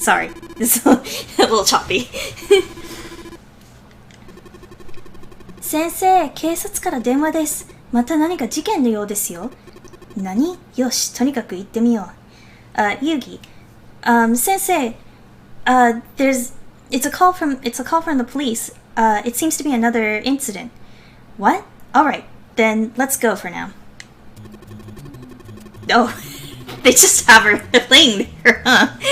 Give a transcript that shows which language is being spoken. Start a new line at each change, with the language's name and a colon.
English: Sorry, this is a little choppy.
Japanese: 先生、警察から電話です。また何か事件のようですよ。何？よし、とにかく行ってみよう。
English: Yugi, 先生、it's a call from the police. It seems to be another incident. What? All right, then let's go for now. Oh, they just have her laying there, huh?